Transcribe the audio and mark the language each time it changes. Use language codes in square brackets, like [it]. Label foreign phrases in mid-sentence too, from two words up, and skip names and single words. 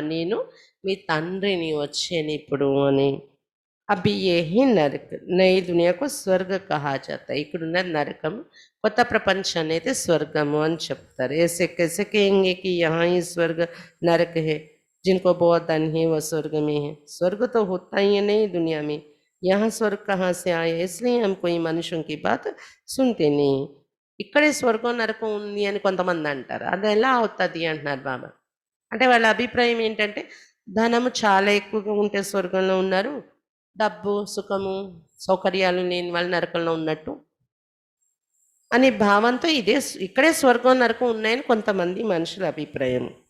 [te] నేను మీ తండ్రిని వచ్చాను ఇప్పుడు అని. [hi] अभी यही नरक नई दुनिया को स्वर्ग कहा जाता, [te] ఇక్కడున్న నరకం, కొత్త ప్రపంచాన్ని అయితే స్వర్గము అని చెప్తారు. [hi] ऐसे कैसे कहेंगे कि यहाँ ही स्वर्ग नरक है, जिनको बहुत धन है वो स्वर्ग में है. स्वर्ग तो होता ही है नहीं दुनिया में, यहाँ स्वर्ग कहाँ से आए, इसलिए हम कोई मनुष्यों की बात सुनते नहीं. [te] ఇక్కడే స్వర్గం నరకం ఉంది అని కొంతమంది అంటారు, అది ఎలా అవుతుంది అంటున్నారు బాబా. అంటే వాళ్ళ అభిప్రాయం ఏంటంటే ధనము చాలా ఎక్కువగా ఉంటే స్వర్గంలో ఉన్నారు, డబ్బు సుఖము సౌకర్యాలు లేని వాళ్ళు నరకంలో ఉన్నట్టు అనే భావంతో ఇక్కడే స్వర్గం నరకం ఉన్నాయని కొంతమంది మనుషుల అభిప్రాయం.